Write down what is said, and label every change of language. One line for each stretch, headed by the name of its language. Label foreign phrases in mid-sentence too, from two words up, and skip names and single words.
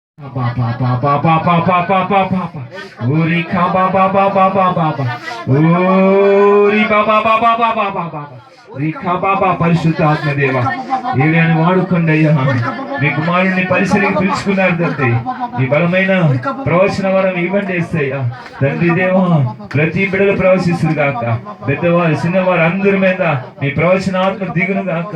Telugu: Ba ba ba ba ba ba ba ba ba ba ba. Uri ka ba ba ba ba ba ba ba. Uri ba ba ba ba ba ba ba ba. రీఖా బాబా పరిశుద్ధాత్మ దేవ ఏలియాని వాడుకోండి అయ్యా. మీ కుమారుని పరిసరికి పిలుచుకున్నారు తండ్రి. మీ బలమైన ప్రవచన వరం ఇవ్వండి యేసయ్యా. తండ్రి దేవా ప్రతి బిడ్డలు ప్రవశిస్తురు గాక. పెద్దవారు చిన్నవారు అందరి మీద మీ ప్రవచనాత్మ దిగును గాక.